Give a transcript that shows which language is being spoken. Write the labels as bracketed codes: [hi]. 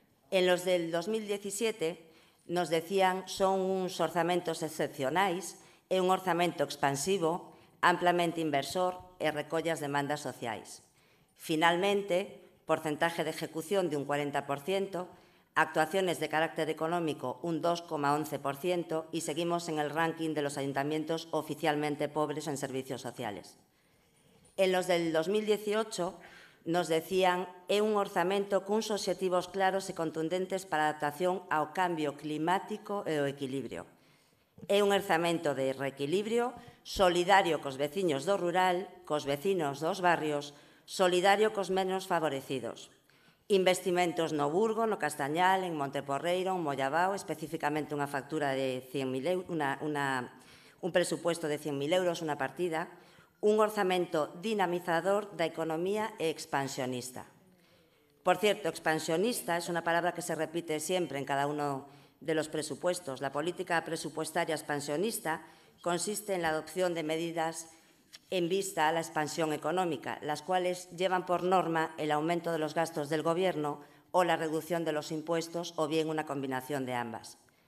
[gl] En los del 2017 nos decían son uns orzamentos excepcionais e un orzamento expansivo, amplamente inversor e recolle as demandas sociais. [es] Finalmente, porcentaje de ejecución de un 40%, actuaciones de carácter económico un 2,11% y seguimos en el ranking de los ayuntamientos oficialmente pobres en servicios sociales. [gl] En los del 2018 nos decían é un orzamento cuns obxectivos claros e contundentes para a adaptación ao cambio climático e ao equilibrio. É un orzamento de reequilibrio, solidario cos veciños do rural, cos vecinos dos barrios, solidario cos menos favorecidos. Investimentos no Burgo, no Castañal, en Monteporreiro, en Mollabao, especificamente unha factura de 100.000 euros, un presupuesto de 100.000 euros, unha partida, un orzamento dinamizador da economía e expansionista. [es] Por cierto, expansionista es una palabra que se repite siempre en cada uno de los presupuestos. La política presupuestaria expansionista consiste en la adopción de medidas en vista a la expansión económica, las cuales llevan por norma el aumento de los gastos del Gobierno o la reducción de los impuestos o bien una combinación de ambas.